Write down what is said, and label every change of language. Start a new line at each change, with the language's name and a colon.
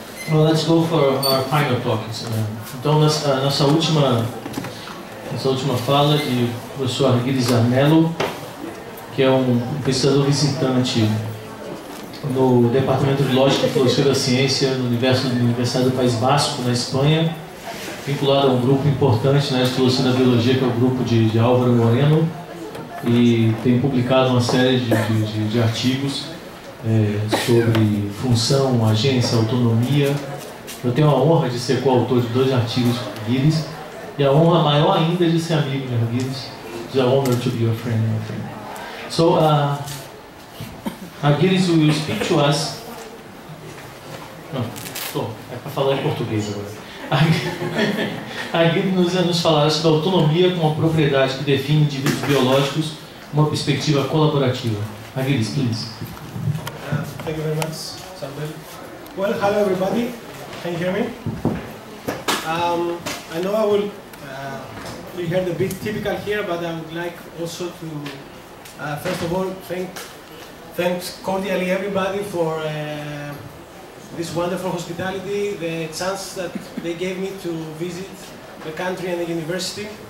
English: Well, let's go for our final talk.
Portuguese: Então, nossa última fala de professor Argyris Arnellos, que é um pesquisador visitante no Departamento de Lógica e Filosofia da Ciência na Universidade do País Basco, na Espanha, vinculado a um grupo importante de filosofia da biologia, que é o grupo de Álvaro Moreno, e tem publicado uma série de artigos sobre função, agência, autonomia. Eu tenho a honra de ser coautor de 2 artigos com Argyris, e a honra maior ainda de ser amigo de Argyris.
English: It's an honor to be your friend, my friend. So, Argyris will speak to us.
Portuguese: É para falar em português agora. Argyris nos falará sobre a autonomia como uma propriedade que define indivíduos biológicos uma perspectiva colaborativa.
English: Argyris, please. Thank you very much, Samuel. Well, hello everybody. Can you hear me? I know I will be heard a bit typical here, but I would like also to, first of all, thanks cordially everybody for this wonderful hospitality, the chance that they gave me to visit the country and the university.